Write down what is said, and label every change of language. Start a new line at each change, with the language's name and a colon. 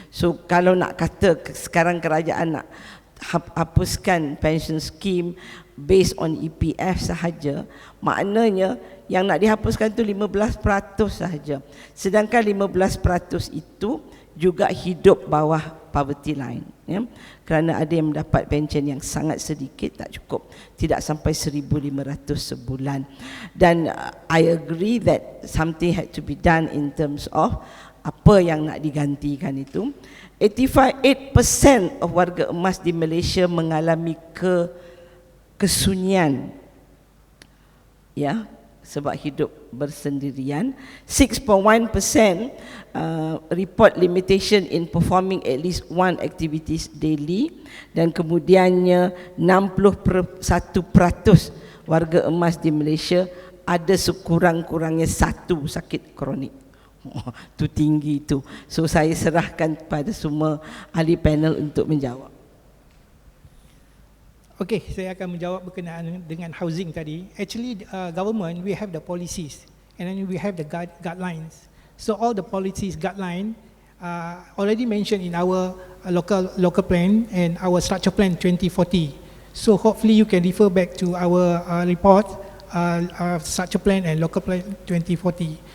English: So
Malay: kalau nak kata sekarang kerajaan nak hapuskan pension scheme based on EPF sahaja, maknanya yang nak dihapuskan tu 15% sahaja. Sedangkan 15% itu juga hidup bawah poverty line, ya. Kerana ada yang mendapat pension yang sangat sedikit, tak cukup, tidak sampai 1,500 sebulan. Dan
English: I agree that something had to be done in terms of
Malay: apa yang nak digantikan itu. 8% of warga emas di Malaysia mengalami kesunyian, ya. sebab hidup bersendirian. 6.1%
English: report limitation in performing at least one activities daily,
Malay: dan kemudiannya 61% warga emas di Malaysia ada sekurang-kurangnya satu sakit kronik. Tu tinggi tu.
English: So
Malay: saya serahkan kepada semua ahli panel untuk menjawab. Okey, saya akan menjawab berkenaan dengan housing tadi.
English: Actually, government, we have the policies and then we have the guidelines. So all the policies guideline already mentioned in our local plan and our structure plan 2040. So hopefully you can refer back to our report, structure plan and local plan 2040.